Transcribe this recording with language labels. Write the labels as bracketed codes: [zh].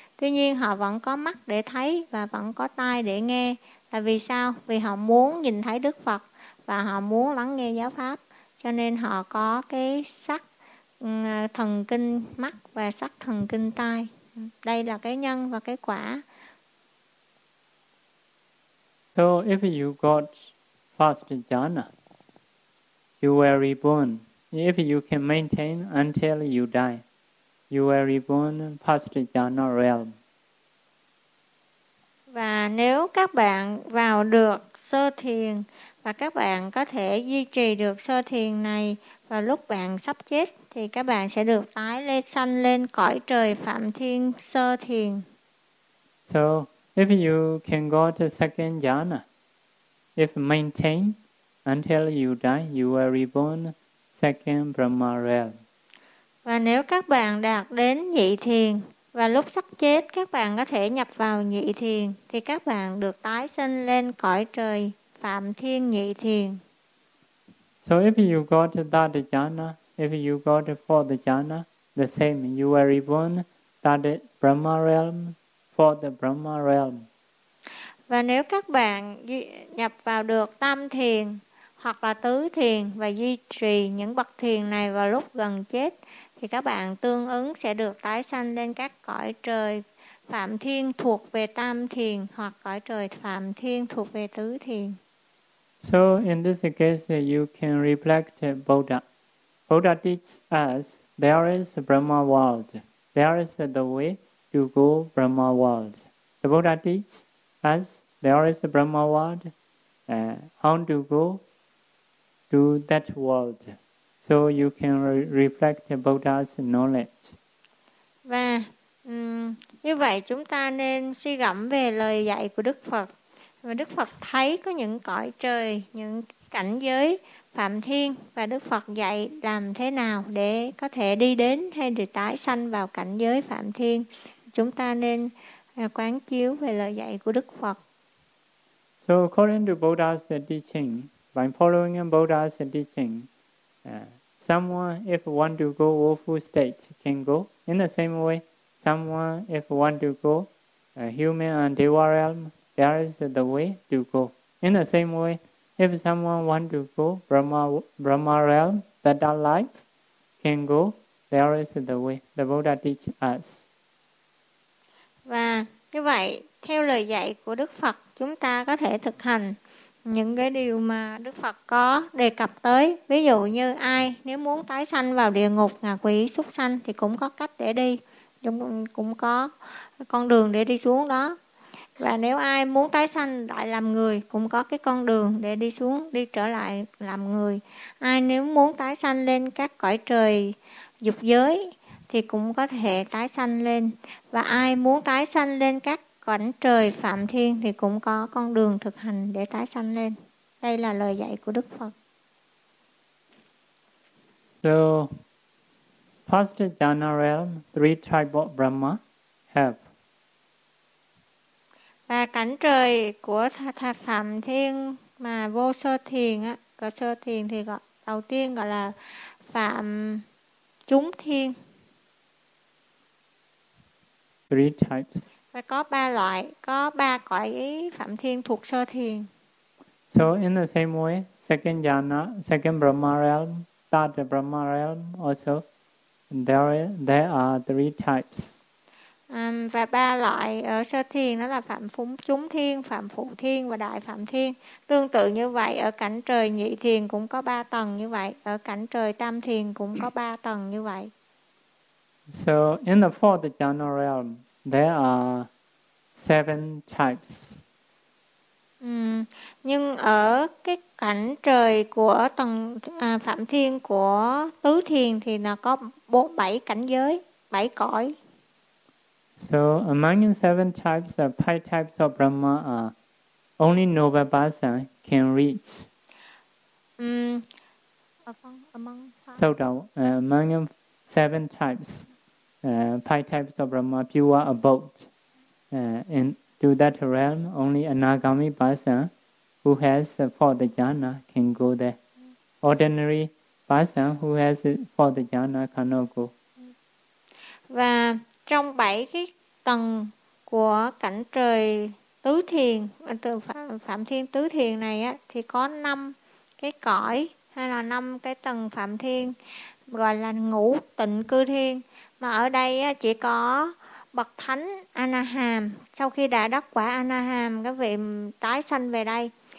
[vi] Tuy nhiên họ vẫn có mắt để thấy và vẫn có tai để nghe. Là vì sao? Vì họ muốn nhìn thấy Đức Phật và họ muốn lắng nghe giáo pháp, cho nên họ có cái sắc thần kinh mắt và sắc thần kinh tai. Đây là cái nhân và cái quả. [en] So if you got first jhana, you were reborn. If you can maintain until you die, you were reborn first jhana realm. [vi] Và nếu các bạn vào được sơ thiền và các bạn có thể duy trì được sơ thiền này vào lúc bạn sắp chết, thì các bạn sẽ được tái lên sanh lên cõi trời Phạm Thiên sơ thiền. [en] So if you can go to second jhana, if maintain until you die, you are reborn second Brahma realm. [vi] Và nếu các bạn đạt đến nhị thiền và lúc sắp chết các bạn có thể nhập vào nhị thiền, thì các bạn được tái sinh lên cõi trời Phạm Thiên nhị thiền. [en] So if you got that jhana, if you got fourth jhana, the same, you are reborn that Brahma realm, fourth Brahma realm. [vi] Và nếu các bạn nhập vào được tam thiền hoặc là tứ thiền và duy trì những bậc thiền này vào lúc gần chết, thì các bạn tương ứng sẽ được tái sanh lên các cõi trời Phạm Thiên thuộc về tam thiền hoặc cõi trời Phạm Thiên thuộc về tứ thiền. [en] So in this case, you can reflect Buddha. Buddha teaches us there is a Brahma world. There is the way to go Brahma world. The Buddha teaches us there is a Brahma world, how to go to that world. So you can reflect Buddha's knowledge. [vi] Và như vậy chúng ta nên suy gẫm về lời dạy của Đức Phật. Và Đức Phật thấy có những cõi trời, những cảnh giới Phạm Thiên, và Đức Phật dạy làm thế nào để có thể đi đến hay được tái sanh vào cảnh giới Phạm Thiên. Chúng ta nên quán chiếu về lời dạy của Đức Phật. [en] So according to Buddha's teaching, by following Buddha's teaching, someone if want to go woeful state can go. In the same way, someone if want to go human and deva realm, there is the way to go. In the same way, if someone want to go Brahma realm, that our life can go, there is the way. The Buddha teach us. [vi] Và như vậy, theo lời dạy của Đức Phật, chúng ta có thể thực hành những cái điều mà Đức Phật có đề cập tới. Ví dụ như ai nếu muốn tái sanh vào địa ngục, ngạ quỷ, súc sanh thì cũng có cách để đi, cũng có con đường để đi xuống đó. Và nếu ai muốn tái sanh lại làm người cũng có cái con đường để đi xuống, đi trở lại làm người. Ai nếu muốn tái sanh lên các cõi trời dục giới thì cũng có thể tái sanh lên. Và ai muốn tái sanh lên các cõi trời Phạm Thiên thì cũng có con đường thực hành để tái sanh lên. Đây là lời dạy của Đức Phật. [en] So, first jhana realm, three tribe of Brahma have. [vi] Và cảnh trời của Phạm Thiên mà vô sơ thiền á, có sơ thiền thì gọi đầu tiên gọi là Phạm Chúng Thiên. [en] Three types. [vi] Và có ba loại, có ba cõi Phạm Thiên thuộc sơ thiền. [en] So in the same way, second jhana, second Brahma realm, third Brahma realm also, there are three types. [vi] Và ba loại ở sơ thiền đó là Phạm Phúng Chúng Thiên, Phạm Phụ Thiên và Đại Phạm Thiên. Tương tự như vậy, ở cảnh trời nhị thiền cũng có ba tầng như vậy. Ở cảnh trời tam thiền cũng có ba tầng như vậy. [en] So, in the fourth jhana realm, there are seven types. [vi] Nhưng ở cái cảnh trời của tầng Phạm Thiên của tứ thiền thì nó có bảy cảnh giới, bảy cõi. [en] So among the seven types, the five types of Brahma are only Novabhasa can reach. Among the seven types, five types of Brahma, pure abode, into that realm, only Anagami Bhasa who has fought the jhana can go there. Ordinary person who has fought the jhana cannot go. [vi] Và trong bảy cái tầng của cảnh trời tứ thiền, từ phạm thiên tứ thiền này á, thì có năm cái cõi hay là năm cái tầng phạm thiên gọi là ngũ tịnh cư thiên, mà ở đây á, chỉ có bậc thánh Anaham, sau khi đã đắc quả Anaham các vị tái sanh về đây